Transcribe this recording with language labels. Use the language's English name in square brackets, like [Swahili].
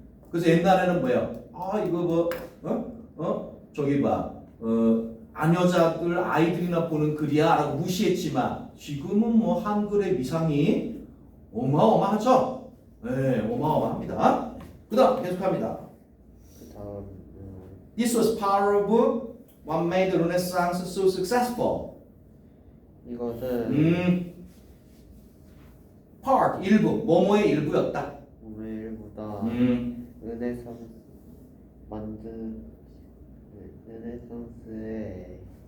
[Korean] 그래서 옛날에는 뭐예요? 아 이거 저기 아녀자들 아이들이나 보는 글이야라고 무시했지만 지금은 뭐 한글의 위상이 어마어마하죠. 네, 어마어마합니다. 그다음 계속합니다. 그다음 [English] This was part of what made the Renaissance so successful. [Korean] 이것은 part 일부 뭐뭐의 일부였다. 오늘보다 르네상스 만든 르네상스의